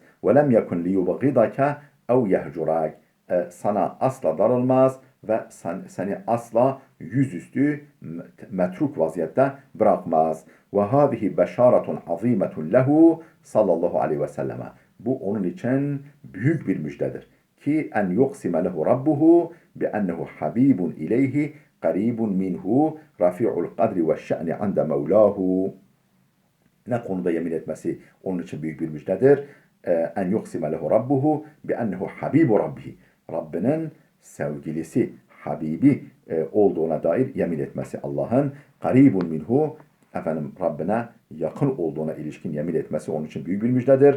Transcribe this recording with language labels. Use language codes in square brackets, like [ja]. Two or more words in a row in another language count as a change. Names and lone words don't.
[ar] ولم يكن ليبغضك أو يهجرك. [tr] Sana asla darılmaz ve seni asla yüzüstü metruk vaziyette bırakmaz. [ar] وهذه بشارة عظيمة له صلى الله عليه وسلم. [tr] Bu onun için büyük bir müjdedir. [ar] كي أن يقسم له ربه بأنه حبيب إليه قريب منه رفيع القدر والشأن عند مولاه. [tr] Ne konuda yemin etmesi onun için büyük bir müjdedir. [ar] أن يقسم له ربه بأنه حبيب ربه. [tr] Rabbinin sevgilisi, Habibi olduğuna dair yemin etmesi Allah'ın [ar] قريب منه [tr] Rabbine yakın olduğuna ilişkin yemin etmesi onun için büyük bir müjdedir.